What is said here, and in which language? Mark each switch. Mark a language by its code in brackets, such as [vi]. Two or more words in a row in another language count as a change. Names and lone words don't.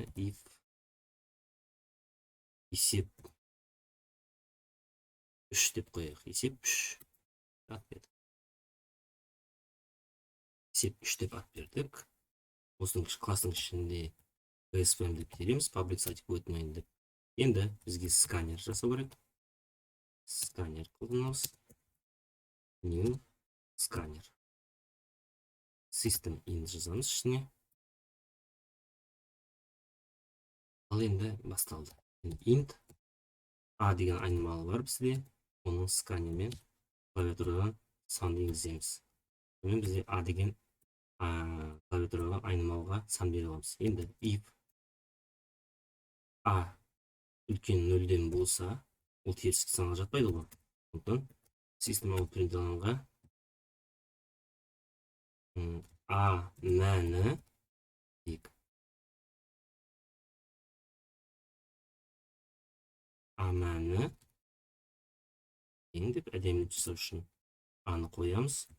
[kk] If есеп 3 деп қояйық. Есеп 3. Есеп 3 деп ат бердік. Осының кластың ішінде PSPM деп тереміз. [en] Public static void main деп. [kk] Енді бізге сканер жасау керек. Сканер қолданамыз. New сканер. [en] System in [kk] жазамыз ішіне. Ал енді басталды. [en] Int a [kk] деген айнымалы бар бізде. Оның сканермен клавиатурадан санды енгіземіз. Сонымен бізде a деген клавиатураға айнымалыға сан бере аламыз. Енді [en] if a [kk] үлкен нөлден болса, ол терістік санға жатпайды ғой. Сондықтан [en] system out [kk] принталанға a мәні дейік. А мәні деп әдемі жасау үшін аны қоямыз.